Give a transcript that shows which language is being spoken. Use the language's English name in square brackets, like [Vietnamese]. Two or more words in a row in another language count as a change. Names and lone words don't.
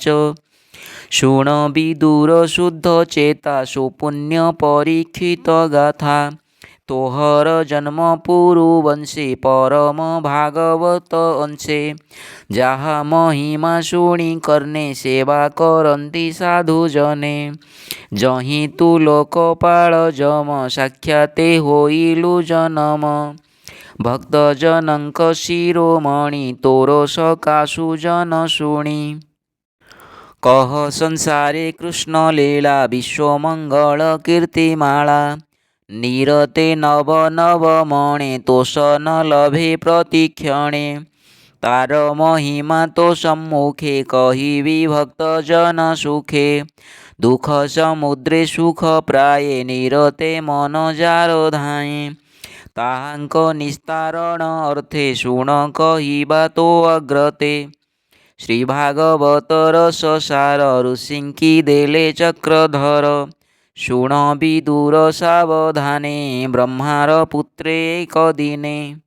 [Odia] ଶୃଣ ବିଦୁର ଶୁଦ୍ଧ ଚେତା ସୁପୁଣ୍ୟ ପରୀକ୍ଷିତ ଗାଥା ତୋହର ଜନ୍ମ ପୁରୁବଂଶେ ପରମ ଭାଗବତ ଅଂଶେ ଯହା ମହିମା ଶୁଣି କର୍ଣ୍ଣେ ସେବା କରନ୍ତି ସାଧୁ ଜନେ ଯହିଁ ତୁ ଲୋକପାଳ ଯମ ସାକ୍ଷାତେ ହୋଇଲୁ ଜନମ ଭକ୍ତ ଜନଙ୍କ ଶିରୋମଣି ତୋର ସକାଶୁ ଜନ ଶୁଣି କହ ସଂସାରେ କୃଷ୍ଣ ଲୀଳା ବିଶ୍ୱମଙ୍ଗଳ କୀର୍ତ୍ତିମାଳା ନିରତେ ନବ ନବ ମଣେ ତୋଷ ନ ଲଭେ ପ୍ରତିକ୍ଷଣେ ତାର ମହିମା ତୋ ସମ୍ମୁଖେ କହିବି ଭକ୍ତ ଜନ ସୁଖେ ଦୁଃଖ ସମୁଦ୍ରେ ସୁଖ ପ୍ରାୟେ ନିରତେ ମନ ଯାର ଧାଏ ତାହାଙ୍କ ନିସ୍ତାରଣ ଅର୍ଥେ ଶୁଣ କହିବା ତୋ ଅଗ୍ରତେ ଶ୍ରୀ ଭାଗବତ ରସ ସାର ଋଷିଙ୍କି ଦେଲେ ଚକ୍ରଧର ଶୁଣ ବିଦୁର ସାବଧାନେ ବ୍ରହ୍ମାର ପୁତ୍ରେ ଏକ ଦିନେ